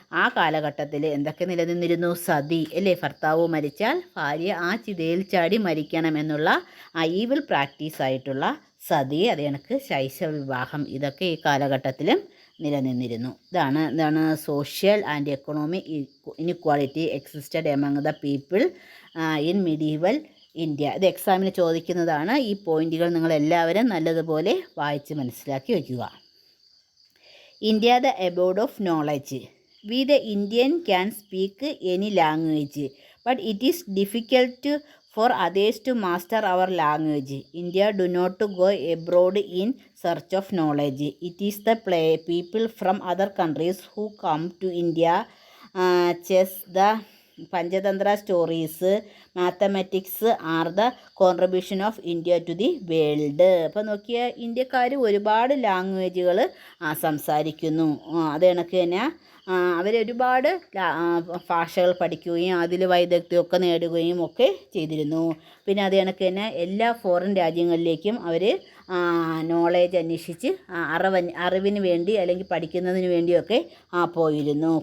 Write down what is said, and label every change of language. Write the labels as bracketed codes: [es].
[ml] ആ കാലഘട്ടത്തിൽ എന്തൊക്കെ നിലനിന്നിരുന്നു? സതി അല്ലേ, ഭർത്താവ് മരിച്ചാൽ ഭാര്യ ആ ചിതയിൽ ചാടി മരിക്കണം എന്നുള്ള ഈവിൽ പ്രാക്ടീസായിട്ടുള്ള സതി, അത് കണക്ക് ശൈശവ വിവാഹം, ഇതൊക്കെ ഈ കാലഘട്ടത്തിലും നിലനിന്നിരുന്നു. [en] എന്താണ് social and economic inequality existed among the people in medieval India. [ml] ഇത് എക്സാമിന് ചോദിക്കുന്നതാണ്. ഈ പോയിന്റുകൾ നിങ്ങളെല്ലാവരും നല്ലതുപോലെ വായിച്ച് മനസ്സിലാക്കി വയ്ക്കുക. [en] India the abode of knowledge. We the Indian can speak any language but it is difficult for others to master our language. India do not go abroad in search of knowledge. It is the people from other countries who come to India. Chess, the Panchatantra stories, mathematics are the contribution of India to the world. [ml] അപ്പോൾ നോക്കിയാൽ ഇന്ത്യക്കാർ ഒരുപാട് ലാംഗ്വേജുകൾ സംസാരിക്കുന്നു. അത് കണക്ക് തന്നെ അവരൊരുപാട് ഭാഷകൾ പഠിക്കുകയും അതിൽ വൈദഗ്ധ്യമൊക്കെ നേടുകയും ഒക്കെ ചെയ്തിരുന്നു. പിന്നെ അത് കണക്ക് തന്നെ എല്ലാ ഫോറിൻ രാജ്യങ്ങളിലേക്കും അവർ നോളേജ് അന്വേഷിച്ച് അറിവിന് വേണ്ടി അല്ലെങ്കിൽ പഠിക്കുന്നതിന് വേണ്ടിയൊക്കെ പോയിരുന്നു.